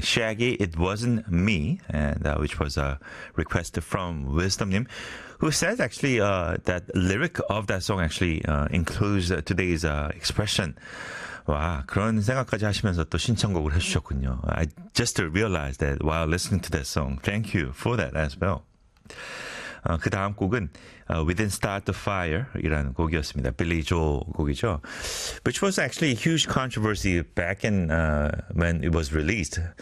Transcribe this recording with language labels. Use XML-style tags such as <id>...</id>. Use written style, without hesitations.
<en>Shaggy, It Wasn't Me, and which was a request from Wisdom님, who says actually that lyric of that song actually includes today's expression.</en> <ko>와, 그런 생각까지 하시면서 또 신청곡을 해주셨군요.</ko> <en>I just realized that while listening to that song. Thank you for that as well.</en> <ko>그 다음 곡은 We Didn't Start the Fire 이라는 곡이었습니다. 빌리 조 곡이죠.</ko> <en>Which was actually a huge controversy back in when it was released.</en>